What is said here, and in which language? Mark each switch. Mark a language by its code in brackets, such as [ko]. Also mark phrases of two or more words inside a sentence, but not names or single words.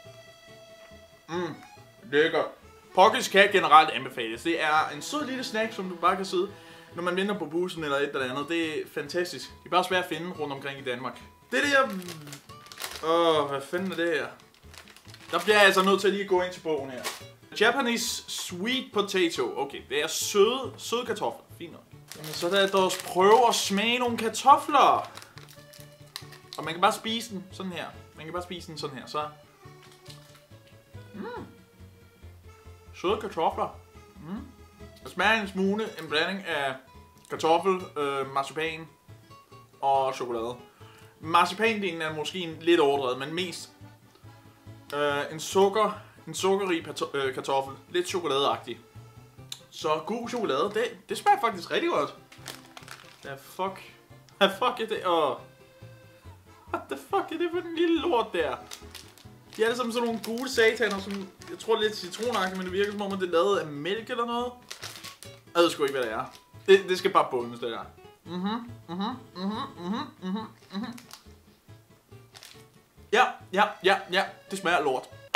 [da] Lækker. Poggis kan generelt anbefales. Det er en sød lille snack, som du bare kan sidde, når man venter på bussen eller et eller andet. Det er fantastisk. Det er bare svært at finde rundt omkring i Danmark. Det der... hvad fanden er det her? Der bliver jeg altså nødt til at lige gå ind til bogen her. [en] Japanese sweet potato. [da] Okay, det er søde kartofler. Fint nok. Jamen, så lad os prøve at smage nogle kartofler. Og man kan bare spise den sådan her. Så... Søde kartofler. Det smager en smule en blanding af kartoffel, marcipan og chokolade. Marcipandelen er måske en lidt overdrevet, men mest en sukkerrig kartoffel. Lidt chokoladeagtig. Så god chokolade, det smager faktisk rigtig godt. Hvad fuck er det? [en] What the fuck [da] er det for den lille lort der? De er alle sammen sådan nogle gule sataner, som jeg tror lidt citronagtigt, men det virker som om, det er lavet af mælk eller noget. Jeg ved sgu ikke, hvad det er. Det skal bare bundes, det der. Ja, det smager lort.